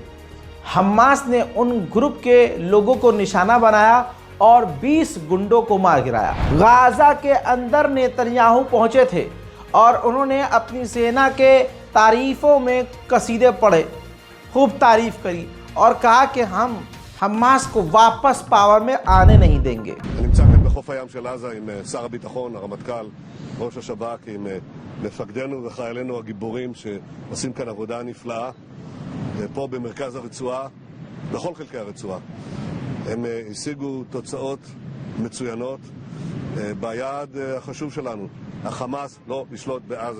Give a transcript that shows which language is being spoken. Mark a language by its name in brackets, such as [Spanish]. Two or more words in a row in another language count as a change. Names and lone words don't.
[Hindi] हमास ने उन ग्रुप के लोगों को निशाना बनाया और 20 गुंडों को मार गिराया। गाजा के अंदर नेतन्याहू पहुंचे थे और उन्होंने अपनी सेना के तारीफों में कसीदे पढ़े, खूब तारीफ करी और कहा कि हम हमास को वापस पावर में आने नहीं देंगे। [Hebrew] נמצא כאן בחוף הים של עזה עם שר הביטחון, הרמטכ"ל, ראש השב"כ, עם מפקדינו וחיילינו הגיבורים שעושים כאן עבודה נפלאה פה במרכז הרצועה, בכל חלקי הרצועה. הם השיגו תוצאות מצוינות ביעד החשוב שלנו, החמאס לא לשלוט בעזה.